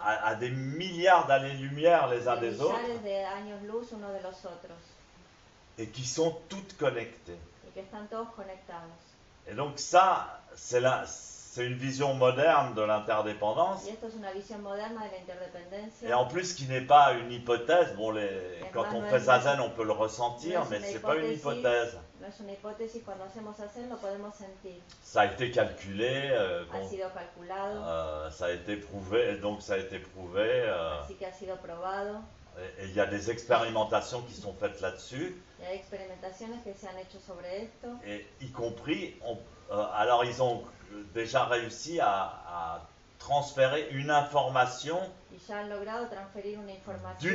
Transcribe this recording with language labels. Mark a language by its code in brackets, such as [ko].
[fr] à des milliards d'années-lumière les uns des autres, [es] millares de años luz uno de los otros, [fr] et qui sont toutes connectées. [es] y que están todos conectados. [fr] Et donc ça, c'est une vision moderne de l'interdépendance. [es] Y esto es una visión moderna de la interdependencia. [fr] Et en plus, qui n'est pas une hypothèse. Bon, quand on fait [es] además, [fr] Zazen, on peut le ressentir, mais c'est pas une hypothèse. [es] No es una hipótesis, cuando hacemos Zazen lo podemos sentir. [fr] Ça a été calculé, [es] Ha sido calculado, [fr] ça a été prouvé, et donc ça a été prouvé. [es] así que ha sido probado. [fr] Et il y a des expérimentations qui sont faites là-dessus. [es] Y hay experimentaciones que se han hecho sobre esto. [fr] Et y compris, alors ils ont déjà réussi à transférer une information [es] Y ya han logrado transferir una información